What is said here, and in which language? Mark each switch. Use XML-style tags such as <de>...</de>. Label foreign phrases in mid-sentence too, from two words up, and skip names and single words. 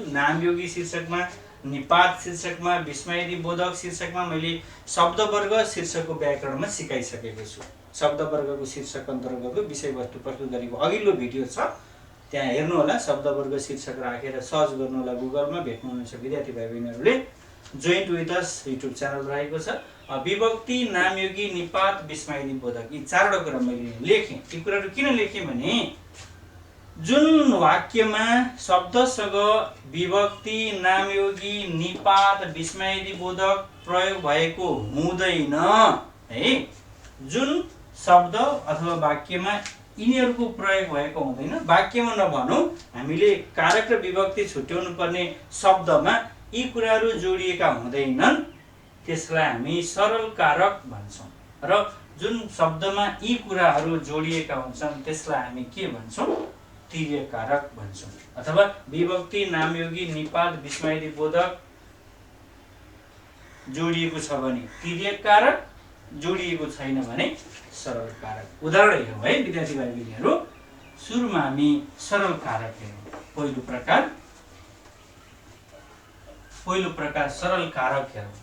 <ne>नामयोगी शीर्षकमा, निपात शीर्षकमा, विस्मयादि बोधक शीर्षकमा मैले शब्दवर्ग शीर्षकको व्याकरणमा सिकाइसकेको छु। शब्दवर्गको शीर्षक अन्तर्गतको विषयवस्तु प्रस्तुत गरेको अघिल्लो भिडियो छ, त्यहाँ हेर्नु होला। शब्दवर्ग शीर्षक राखेर सर्च गर्नु होला, गुगलमा भेट्नुहुन्छ विद्यार्थी भाइ बहिनीहरूले।</ne> <en>Joint with Us YouTube channel</en> <ne>रहेको छ। विभक्ति, नामयोगी, निपात, विस्मयादि बोधक, यी 4वटा कुरा मैले लेखेँ। यी कुराहरू किन लेखेँ भने जुन वाक्यमा शब्दसँग विभक्ति, नामयोगी, निपात, विस्मयादि बोधक प्रयोग भएको हुँदैन है, जुन शब्द अथवा वाक्यमा यिनीहरूको प्रयोग भएको हुँदैन, वाक्यमा नभनौँ हामीले कारक र विभक्ति छुट्याउनु पर्ने शब्दमा यी कुराहरू जोडिएका हुँदैनन्, त्यसलाई हामी सरल कारक भन्छौँ। र जुन शब्दमा यी कुराहरू जोडिएका हुन्छन् त्यसलाई हामी के भन्छौँ, तिर्यक कारक भन्छौँ। अथवा विभक्ति, नामयोगी, निपात, विस्मयादि बोधक जोडिएको छ भने तिर्यक कारक, जोडिएको छैन भने सरल कारक। उदाहरण हेरौँ है विद्यार्थी भाइ बहिनीहरू। सुरुमा हामी सरल कारक हेरौँ। पहिलो प्रकार सरल कारक हेरौँ।</ne>